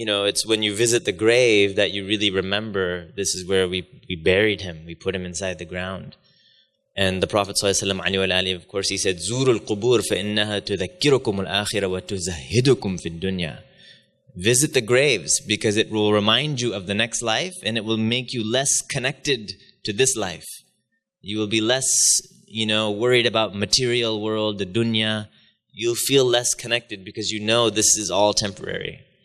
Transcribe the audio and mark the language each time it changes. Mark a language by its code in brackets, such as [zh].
[en] It's when you visit the grave that you really remember this is where we buried him. We put him inside the ground. And the Prophet ﷺ, of course, he said, [ar] زُورُوا الْقُبُورَ فَإِنَّهَا تُذَكِّرُكُمُ الْآخِرَةَ وَتُزَهِّدُكُمْ فِي الدُّنْيَا. [en] Visit the graves because it will remind you of the next life and it will make you less connected to this life. You will be less, worried about material world, the dunya. You'll feel less connected because this is all temporary.